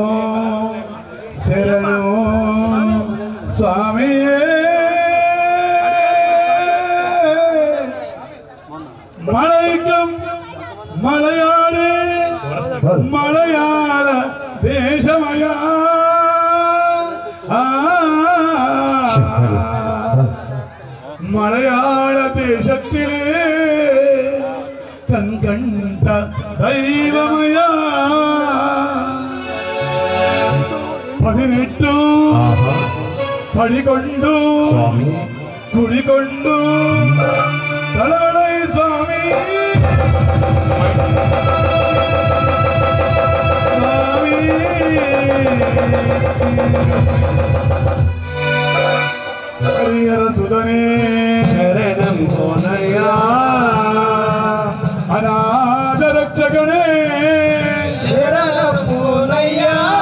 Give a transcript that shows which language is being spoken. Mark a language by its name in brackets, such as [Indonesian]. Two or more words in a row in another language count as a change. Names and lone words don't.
[Telugu] శరణం స్వామి మలైకం మలయాళే మలయాళ దేశమయా [Malayalam] മലയാള ദേശത്തിലെ കൺകണ്ട ദൈവമയ 18 പടികൊണ്ടു കുടികൊണ്ടു തലവളൈ സ്വാമി [Telugu] హరిహర సుధనే శరణం కోనయ్యా అనాథ రక్షకనే శరణం కోనయ్యా